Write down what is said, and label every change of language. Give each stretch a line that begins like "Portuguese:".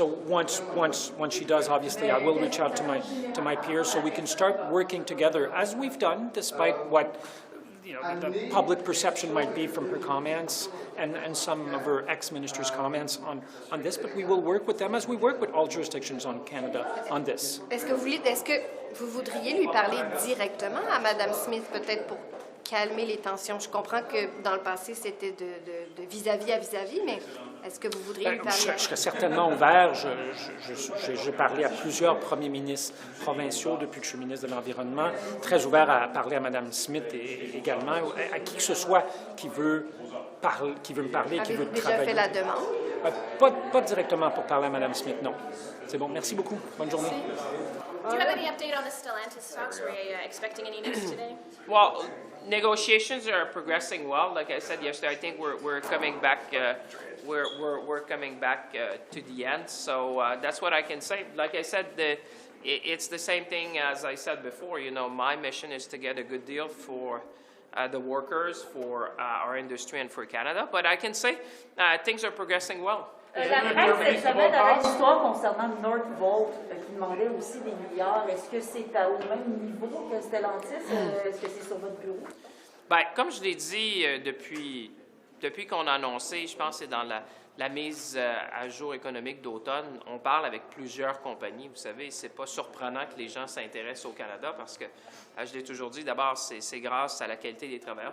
English: So once she does, obviously, I will reach out to my peers so we can start working together as we've done, despite what the public perception might be from her comments and some of her ex-ministers' comments on this. But we will work with them as we work with all jurisdictions on Canada on this.
French: Est-ce que vous voudriez lui parler directement à Mme Smith, peut-être pour calmer les tensions? Je comprends que dans le passé, c'était de vis-à-vis à vis-à-vis, mais est-ce que vous voudriez lui parler? Je serais certainement ouvert. J'ai parlé à plusieurs premiers ministres provinciaux depuis que je suis ministre de l'Environnement, très ouvert à parler à Mme Smith et également à qui que ce soit qui veut me parler, qui veut travailler. Avez-vous déjà fait la demande? Pas directement pour parler à Mme Smith, non. C'est bon. Merci beaucoup. Bonne journée.
English: Do you have any update on the Stellantis talks? Were you expecting any news today? Well, negotiations are progressing well. Like I said yesterday, I think we're coming back. We're coming back to the end. So that's what I can say. Like I said, it's the same thing as I said before. My mission is to get a good deal for the workers, for our industry, and for Canada. But I can say things are progressing well.
French: La presse, cette semaine, avait une histoire concernant Northvolt qui demandait aussi des milliards. Est-ce que c'est au même niveau que Stellantis? Est-ce que c'est sur votre bureau? Bien, comme je l'ai dit depuis qu'on a annoncé, je pense que c'est dans la mise à jour économique d'automne, on parle avec plusieurs compagnies. Vous savez, c'est pas surprenant que les gens s'intéressent au Canada parce que, je l'ai toujours dit, d'abord, c'est grâce à la qualité des travailleurs.